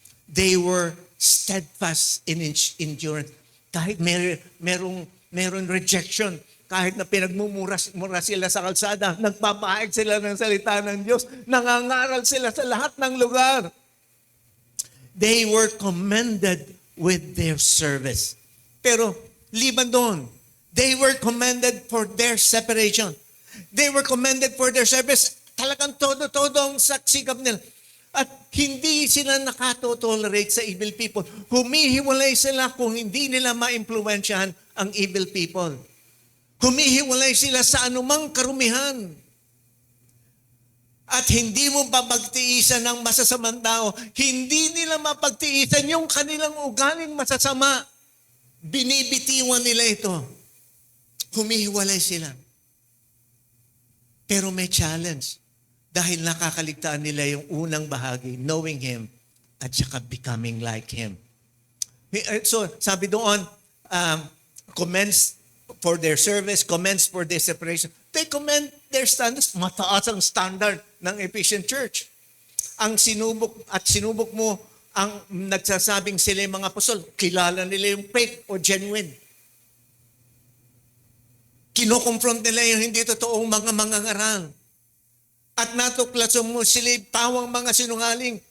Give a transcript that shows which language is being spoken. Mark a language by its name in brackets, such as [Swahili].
[English] They were steadfast in endurance. [Filipino] Kahit merong rejection, kahit na pinagmumura sila sa kalsada, nagpapahayag sila ng salita ng Diyos, nangangaral sila sa lahat ng lugar. [English] They were commended with their service. [Filipino] Pero liban doon, [English] they were commended for their separation. They were commended for their service. [Filipino] Talagang todo-todo ang sikap nila. At hindi sila nakatotolerate sa [English] evil people. [Filipino] Humihiwalay sila kung hindi nila ma-impluensyahan ang [English] evil people. [Filipino] Humihiwalay sila sa anumang karumihan. At hindi mo mapagtiisan ng masasamang tao. Hindi nila mapagtiisan yung kanilang ugaling masasama. Binibitiwan nila ito. Humihiwalay sila. Pero may challenge. Dahil nakakaligtaan nila yung unang bahagi, [English] knowing Him, [Filipino] at saka [English] becoming like Him. So, [Filipino] sabi doon, [English] commends for their service, commends for their separation. They commend their standards. [Filipino] Mataas ang standard ng Ephesian Church. Ang sinubok mo, ang nagsasabing sila yung mga apostol, kilala nila yung fake o genuine. Kinoconfront nila yung hindi totoong mga mangangaral. At natuklasan mo sila pawang mga sinungaling.